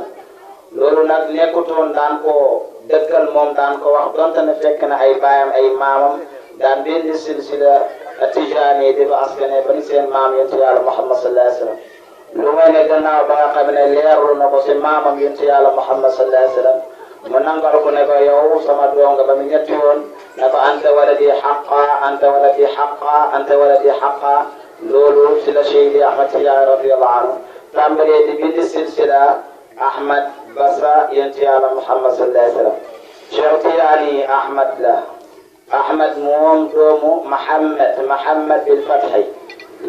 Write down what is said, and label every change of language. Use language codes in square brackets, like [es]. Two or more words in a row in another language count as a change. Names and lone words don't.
[wo] loolu nag nekkutoon daan ko dëggal moom daan ko wax donte ne fekk na ay baayam ay maamam daan benn silsila Tijaani di ko askane ba ni seen maam yonent yàlla Muhammad [ar] صلى الله عليه وسلم. [wo] lu may ne gannaaw ba nga xam ne leerlu na ko si maamam yonent yàlla Muhammad [ar] صلى الله عليه وسلم [wo] mu nangal ko ne ko yow sama doom nga ba mu ñetti yoon ne ko [ar] أنت ولدي حقا أنت ولدي حقا أنت ولدي حقا. [wo] loolu si la Seydi Ahmad Tijaani [ar] رضي الله عنه [wo] tàmbalee di bind silsila Ahmad basa yonent yàlla Muhammad [ar] صلى الله عليه وسلم [wo] Cheikh Tijaani Ahmad la Ahmad moom doomu Muhammad [ar] بالفتح [wo] la